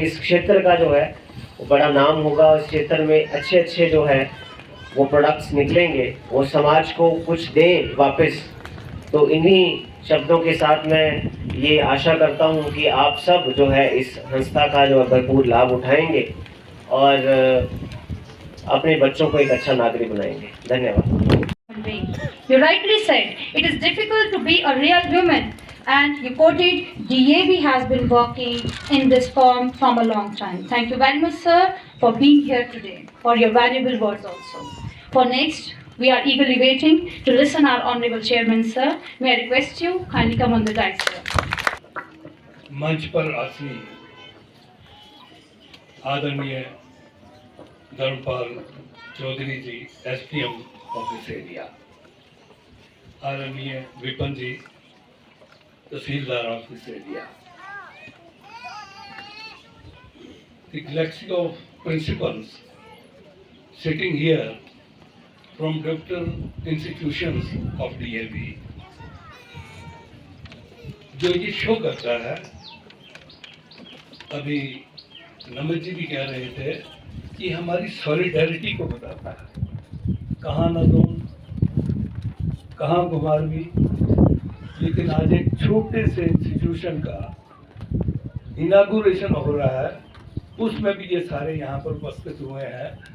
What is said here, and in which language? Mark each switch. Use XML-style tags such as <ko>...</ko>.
<hi>इस क्षेत्र का जो है वो बड़ा नाम होगा। इस क्षेत्र में अच्छे जो है वो प्रोडक्ट्स निकलेंगे, वो समाज को कुछ दें वापस। तो इन्हीं शब्दों के साथ मैं ये आशा करता हूँ कि आप सब जो है इस संस्था का जो है भरपूर लाभ उठाएंगे और अपने बच्चों को एक अच्छा नागरिक बनाएंगे। धन्यवाद।</hi> <en>You rightly said, it is difficult to be a real human, and you quoted DAV has been working in this form from a long time. Thank you very much, sir, for being here today, for your valuable words also. For next, we are eagerly waiting to listen our Honorable Chairman, sir. May I request you, kindly come on the dais, sir.</en> <hi>मंच पर आसीन आदरणीय धर्मपाल चौधरी जी, SPM</hi> <en>of this area,</en> <hi>आदरणीय विपिन जी, तहसीलदार of this area,</hi> <en>the galaxy of principals sitting here from different institutions of DAV,</en> <hi>जो ये show करता है। अभी नमित जी भी कह रहे थे कि हमारी सॉलिडेरिटी को बताता है। कहाँ नजून, कहाँ घुमारवी, लेकिन आज एक छोटे से इंस्टीट्यूशन का इनागुरेशन हो रहा है, उसमें भी ये सारे यहाँ पर उपस्थित हुए हैं।</hi>